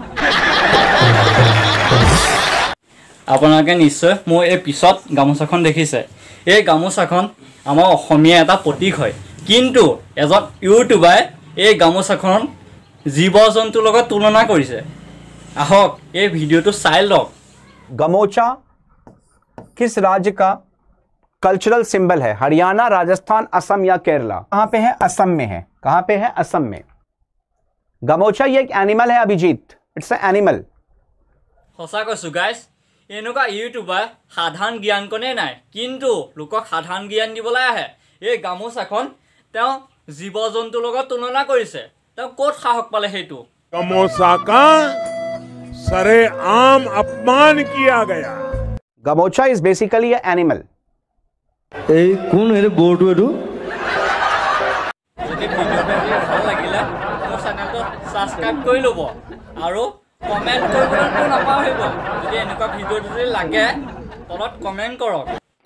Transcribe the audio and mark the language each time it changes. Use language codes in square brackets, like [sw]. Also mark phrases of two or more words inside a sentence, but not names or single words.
[as] আপোনালোকে নিশ্চয় মোৰ এই পিছত গামোচাখন দেখিছে এই গামোচাখন আমাৰ অসমীয়া এটা প্ৰতীক হয় কিন্তু এজন ইউটিউবাৰে এই গামোচাখন জীৱ জন্তুৰ লগত তুলনা কৰিছে আহক এই ভিডিঅ'টো চাই লওক [hi] गमोचा किस राज्य का [en] cultural symbol [hi] है हरियाणा राजस्थान असम या केरला कहां पे है असम में है कहां पे है असम में गमोचा ये एक एनिमल है अभिजीत [en] it's a animal [as] সঁচা কৈছো গাইছ এনেকুৱা ইউটিউবাৰ সাধাৰণ জ্ঞান কোনে নাই কিন্তু লোকক সাধাৰণ জ্ঞান দিবলৈ আহে এই গামোচাখন তেওঁ জীৱ জন্তুৰ লগত তুলনা কৰিছে তেওঁ ক'ত সাহস পালে সেইটো [hi] गमोचा का सरेआम अपमान किया गया [en] Gamocha is basically a animal এই কোন এর বোর্ড এডু [as] যদি ভিডিওটো ভাল লাগিলে মোৰ চেনেলটো সাবস্ক্ৰাইব কৰি ল'ব আৰু কমেন্ট কৰিবলৈ নাপাহৰিব যদি এনেকুৱা ভিডিও যদি লাগে তলত কমেন্ট কৰক